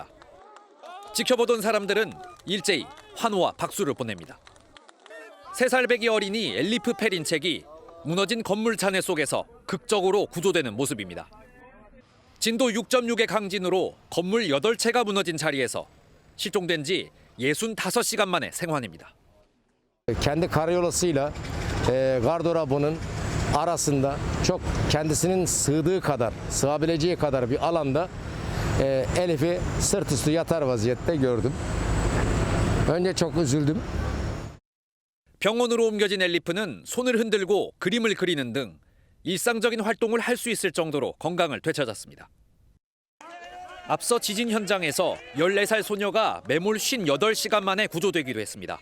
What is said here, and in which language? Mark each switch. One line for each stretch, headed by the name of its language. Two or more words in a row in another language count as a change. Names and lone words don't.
Korean: 지켜보던 사람들은 일제히 환호와 박수를 보냅니다. 3살배기 어린이 엘리프 페린책이 무너진 건물 잔해 속에서 극적으로 구조되는 모습입니다. 진도 6.6의 강진으로 건물 8채가 mu너진 자리에서 실종된 지 65시간 만에 생환입니다.
Turkish: Kendi karayoluyla Gardorabı'nın arasında çok kendisinin sığdığı kadar, sığabileceği kadar bir alanda Elif'i sırt üstü yatar vaziyette gördüm. Önce çok üzüldüm.
Korean: 병원으로 옮겨진 엘리프는 손을 흔들고 그림을 그리는 등 일상적인 활동을 할 수 있을 정도로 건강을 되찾았습니다. 앞서 지진 현장에서 14살 소녀가 매몰 58시간 만에 구조되기도 했습니다.